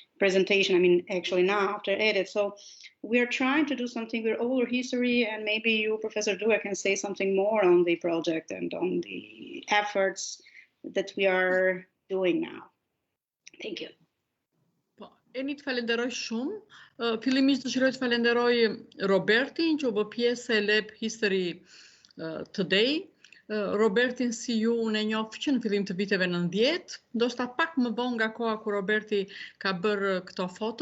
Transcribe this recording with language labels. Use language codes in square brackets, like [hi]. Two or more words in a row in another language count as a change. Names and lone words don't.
[en] I mean, actually now after Edith. So we're trying to do something with oral history, and maybe you, Professor Duka, can say something more on the project and on the efforts that we are doing now. Thank you. [sq] Eni të falenderoj shumë. Fillimisht dëshiroj të falenderoj Robertin që u bë pjesë e Lab History Today. Robertin si ju unë e njoh që në fillim të viteve 90, ndoshta pak më vonë nga koha kur Roberti ka bërë këto foto.